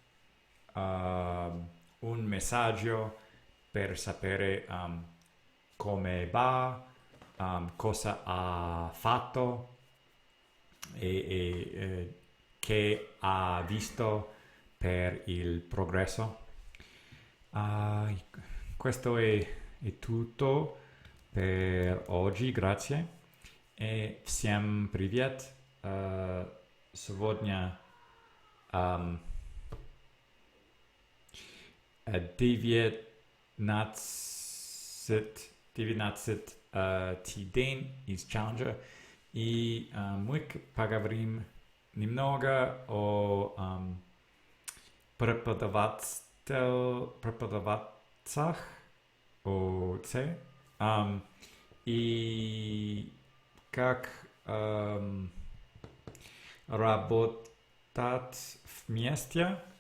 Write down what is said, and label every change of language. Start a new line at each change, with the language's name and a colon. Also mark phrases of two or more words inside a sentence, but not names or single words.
Italian: un messaggio per sapere come va, cosa ha fatto e che ha visto per il progresso. Uh, Questo è tutto per oggi, grazie.
Russian: E всем привет. Сегодня 19 день из Challenger. И мы поговорим немного о преподавателях, о С, и как работать вместе.